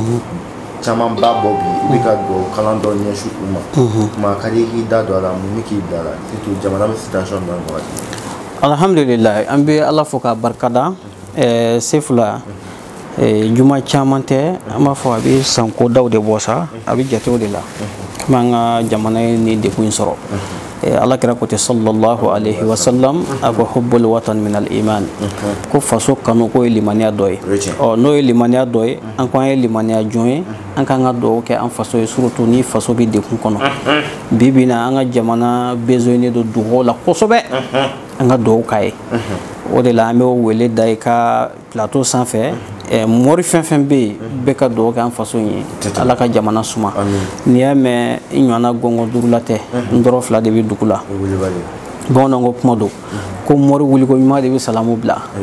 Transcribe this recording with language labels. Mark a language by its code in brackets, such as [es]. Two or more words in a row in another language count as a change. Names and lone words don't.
[bm] caman ba bɔ bi i bɛ ka dugawu kalan dɔ ɲɛsin u ma kuma ka di k'i da don a la mun bɛ k'i bila a la surtout jamana bɛ situation min na wagati. Alhamdulillah an bɛ ala fo k'a barikada Sefula juma caman tɛ an b'a fɔ a bɛ sanko daw de bɔ sa a bɛ jatew de la komi an ka jamana ye nin degun in sɔrɔ ala kira ko tɛ [ar] صلى الله عليه وسلم [bm] a ko [ar] حب الوطن من الإيمان [bm] ko faso kanu ko ye limaniya dɔ ye n'o ye limaniya dɔ ye an ko an ye limaniya jɔn ye an k'an ka dugawu kɛ an faso ye surtout ni faso bɛ degun kɔnɔ bi bi in na an ka jamana besoin don dugawu la kosɛbɛ an ka dugawu k'a ye o de la an bɛ wele da i ka plateau sanfɛ mori fɛn fɛn bɛ yen bɛɛ ka dugawu kɛ an faso ye ala ka jamana suma n'i y'a mɛn i ɲɔgɔnna gɔngɔn durula tɛ n dɔrɔn fila de bɛ dugu la bamananw ko kuma don ko mori wuliko ɲuman de bɛ salamu bila